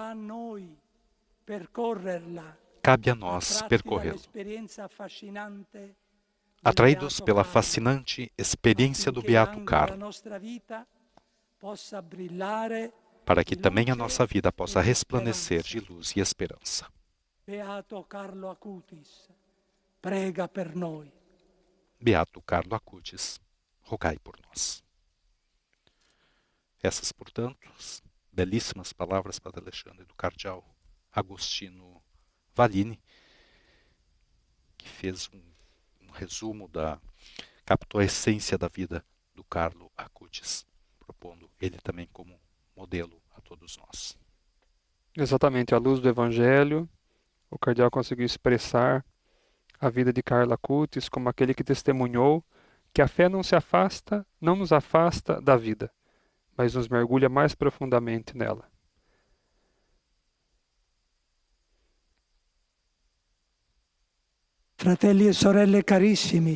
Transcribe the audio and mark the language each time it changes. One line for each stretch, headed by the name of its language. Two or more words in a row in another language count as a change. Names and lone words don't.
Portuguese: Cabe a nós percorrê-lo, atraídos pela fascinante experiência do Beato Carlo, para que também a nossa vida possa resplandecer de luz e esperança.
Italian: Beato Carlo Acutis, prega per noi.
Portuguese: Beato Carlo Acutis, rogai por nós. Essas, portanto, belíssimas palavras, Padre Alexandre, do cardeal Agostino Vallini, que fez um resumo captou a essência da vida do Carlo Acutis, propondo ele também como modelo a todos nós. Exatamente, à luz do Evangelho, o cardeal conseguiu expressar a vida de Carlo Acutis como aquele que testemunhou que a fé não nos afasta da vida, mas nos mergulha mais profundamente nela.
Italian: Fratelli e sorelle carissimi,